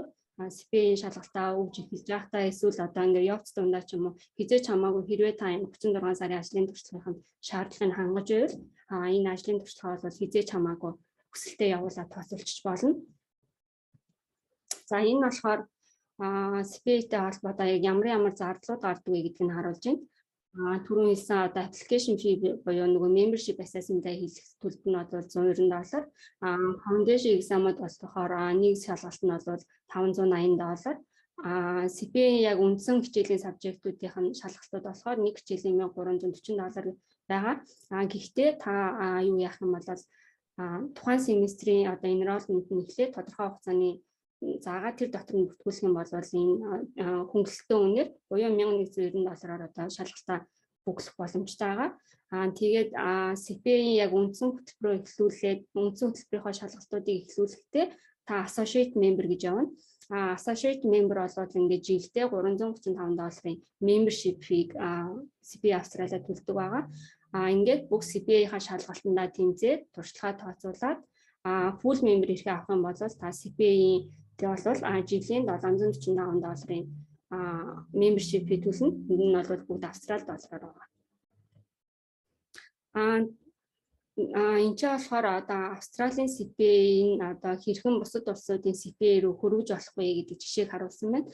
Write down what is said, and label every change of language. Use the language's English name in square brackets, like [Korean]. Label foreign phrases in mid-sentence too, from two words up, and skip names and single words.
[Mongolian] CPA-ийн шалгалтаа өгж эхэлж байхдаа эсвэл одоо ингээд явц дундаа ч юм уу хизээч хамаагүй хэрвээ та 36 сарын ажлын туршлагын шаардлагыг хангаж байвал энэ ажлын туршлага бол хизээч хамаагүй хүсэлтэд явуулаад тооцоолчих болно. За энэ болохоор CPA-тэй холбоотой яг ямар зардлууд гардаг вэ гэдгийг нь харуулж байна. Түрүүн хэлсэн одоо [English] application fee [Mongolian] буюу нөгөө [English] membership assessment- [Mongolian] аа хийх төлбөр нь бол $190. [English] Foundation exam- [Mongolian] д болохоор нэг шалгалт нь бол $580. CPA яг үндсэн хичээлийн сабжектуудын шалгалтууд болохоор нэг хичээлийн $1340 байгаа. Гэхдээ та юу яах юм бол тухайн семестрийн одоо enrollment нь эхлээд тодорхой хугацааны заагаад тэр дотор нь бүртгүүлэх юм бол энэ хөнгөлөлтөө үнээр буюу $1190-аар одоо шалгалтаа бүглэх боломжтой байгаа. Тэгээд CPA-ийн яг үндсэн хөтөлбөрөөр эхлүүлээд үндсэн хөтөлбөрийнхөө шалгалтуудыг эхлүүлэхдээ та [English] associate member [Mongolian] гэж явна. [English] Associate member [Mongolian] болоод ингээд жилдээ $335 [English] membership fee [Mongolian] CPA Австралиа төлдөг байгаа. Ингээд бүх CPA-ийн шалгалтандаа тэмцээд туршлагаа тооцоолаад [English] full member [Mongolian] ирэхээ авах юм бол та CPA-ийн бол жилийн $745 [English] membership fee [Mongolian] төлнө. Энэ нь бол бүгд Австрали доллараар байгаа. Энэ ч болохоор одоо [English] Australian CPA- [Mongolian] ийн одоо хэрхэн бусад улсуудын CPA руу хүргэж болох вэ гэдэг жишээг харуулсан байна.